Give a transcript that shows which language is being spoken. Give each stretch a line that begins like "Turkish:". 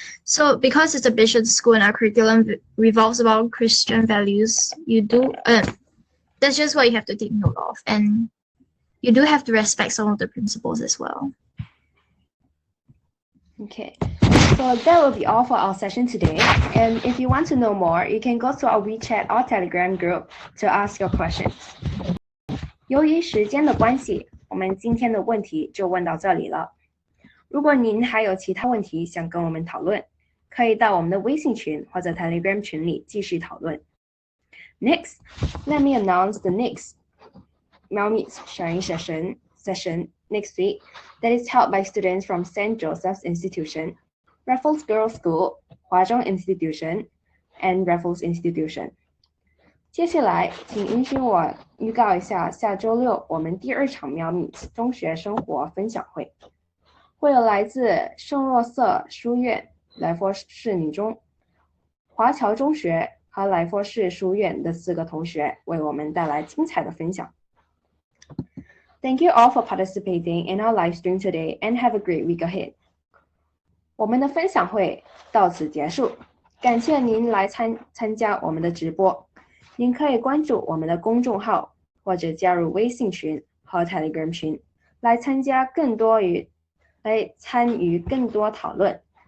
English: So because it's a Bishop school and our curriculum revolves around Christian values, that's just what you have to take note of, and you do have to respect some of the principles as well. Okay, so that will be all for our session today. And if you want to know more, you can go to our WeChat or Telegram group to ask your questions.
Chinese: 由于时间的关系，我们今天的问题就问到这里了。如果您还有其他问题想跟我们讨论，可以到我们的微信群或者 Telegram 群里继续讨论。
English: Next, let me announce the next Miao Meets sharing session next week that is held by students from St. Joseph's Institution, Raffles Girls' School, Huazhong Institution, and Raffles Institution。
Chinese: 接下来，请允许我预告一下下周六我们第2场喵米中学生活分享会，会有来自圣若瑟书院、莱佛士女中、华侨中学和莱佛士书院的4个同学为我们带来精彩的分享。
English: Thank you all for participating in our live stream today and have a great week ahead.
Chinese: 我们的分享会到此结束，感谢您来参加我们的直播。您可以关注我们的公众号或者加入微信群和 Telegram 群来参与更多讨论。